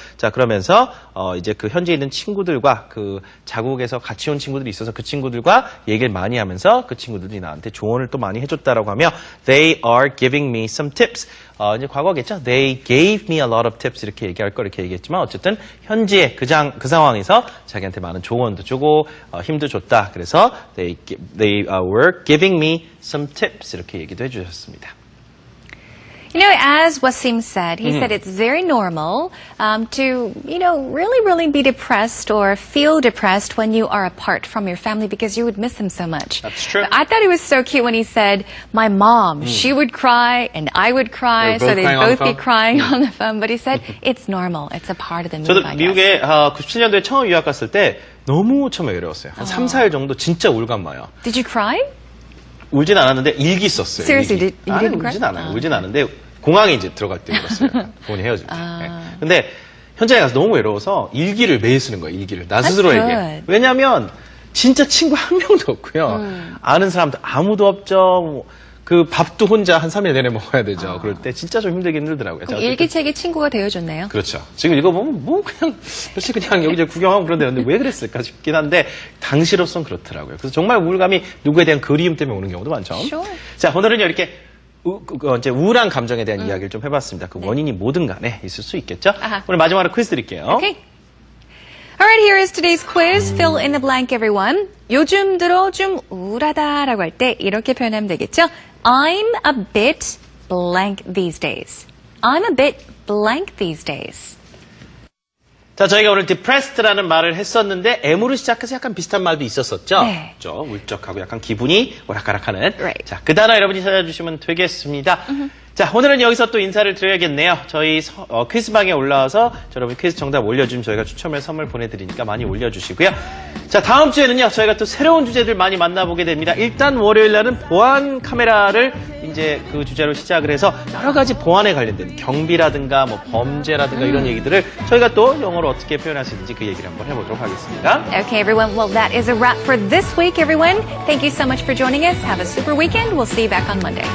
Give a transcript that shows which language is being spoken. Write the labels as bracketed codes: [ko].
[ko] 자, 그러면서 이제 그 현지에 있는 친구들과 그 자국에서 같이 온 친구들이 있어서 그 친구들과 얘기를 많이 하면서 그 친구들이 나한테 조언을 또 많이 해줬다라고 하며 [en] They are giving me some tips. [ko] 이제 과거겠죠. [en] They gave me a lot of tips [ko] 이렇게 얘기할 거 이렇게 얘기했지만 어쨌든 현지에 그 상황에서 자기한테 많은 조언도 주고 힘도 줬다. 그래서 [en] they were giving me some tips [ko] 이렇게 얘기도 해주셨습니다. [en] You know, as Wasim said, he said it's very normal to, really be depressed or feel depressed when you are apart from your family because you would miss them so much. That's true. I thought it was so cute when he said, my mom, she would cry and I would cry, so they'd both be crying on the phone. But he said, it's normal. It's a part of the move, [ko] 저도 [en] I guess. [ko] 미국에 97년도에 처음 유학 갔을 때 너무 처음에 어려웠어요. 한 3, 4일 정도 진짜 우울감 와요. [en] Did you cry? [ko] 울진 않았는데 일기 썼어요. [en] Seriously, [ko] 일기. [en] you didn't cry? [ko] 울진 않아요. 울진 않은데 공항에 이제 들어갈 때 울었어요. 부모님 헤어질 때. 네. 근데 현장에 가서 너무 외로워서 일기를 매일 쓰는 거예요. 일기를. 나 스스로에게. 왜냐하면 진짜 친구 한 명도 없고요. 아는 사람도 아무도 없죠. 그 밥도 혼자 한 3일 내내 먹어야 되죠. 그럴 때 진짜 좀 힘들더라고요. 그럼 일기책이 친구가 되어줬네요. 그렇죠. 지금 읽어보면 뭐 그냥 며칠 그냥 여기저기 구경하고 그런데 왜 그랬을까 싶긴 한데 당시로선 그렇더라고요. 그래서 정말 우울감이 누구에 대한 그리움 때문에 오는 경우도 많죠. [en] Sure. [ko] 자, 오늘은요 이렇게 이제 우울한 감정에 대한 이야기를 좀 해봤습니다. 그 원인이 뭐든 간에 있을 수 있겠죠. 아하. 오늘 마지막으로 퀴즈 드릴게요. [en] Okay. Alright, here is today's quiz. Fill in the blank, everyone. [ko] 요즘 들어 좀 우울하다라고 할 때 이렇게 표현하면 되겠죠. [en] I'm a bit blank these days. I'm a bit blank these days. [ko] 자, 저희가 오늘 depressed라는 말을 했었는데 M으로 시작해서 약간 비슷한 말도 있었었죠. 네. 그렇죠. 울적하고 약간 기분이 오락가락하는. [en] Right. [ko] 자, 그 단어 여러분이 찾아주시면 되겠습니다. 자, 오늘은 여기서 또 인사를 드려야겠네요. 저희 퀴즈방에 올라와서 여러분 퀴즈 정답 올려주면 저희가 추첨을 선물 보내드리니까 많이 올려주시고요. 자, 다음 주에는요, 저희가 또 새로운 주제들 많이 만나보게 됩니다. 일단 월요일 날은 보안 카메라를 이제 그 주제로 시작을 해서 여러 가지 보안에 관련된 경비라든가 뭐 범죄라든가 이런 얘기들을 저희가 또 영어로 어떻게 표현할 수 있는지 그 얘기를 한번 해보도록 하겠습니다. [en] Okay, everyone. Well, that is a wrap for this week, everyone. Thank you so much for joining us. Have a super weekend. We'll see you back on Monday.